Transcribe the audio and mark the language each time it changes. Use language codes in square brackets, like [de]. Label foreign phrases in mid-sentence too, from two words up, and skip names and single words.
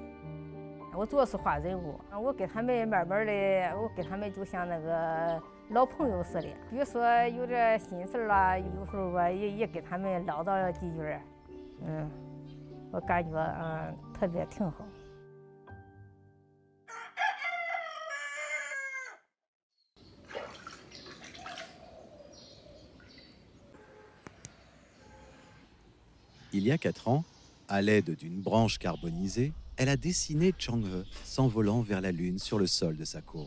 [zh] 我主要是画人物，我跟他们慢慢的，我跟他们就像那个老朋友似的。比如说有点心事啦，有时候吧也跟他们唠叨几句，我感觉特别挺好。 [fr] Il y a 4 ans, à l'aide d'une branche carbonisée, elle a dessiné Chang'e s'envolant vers la Lune sur le sol de sa cour.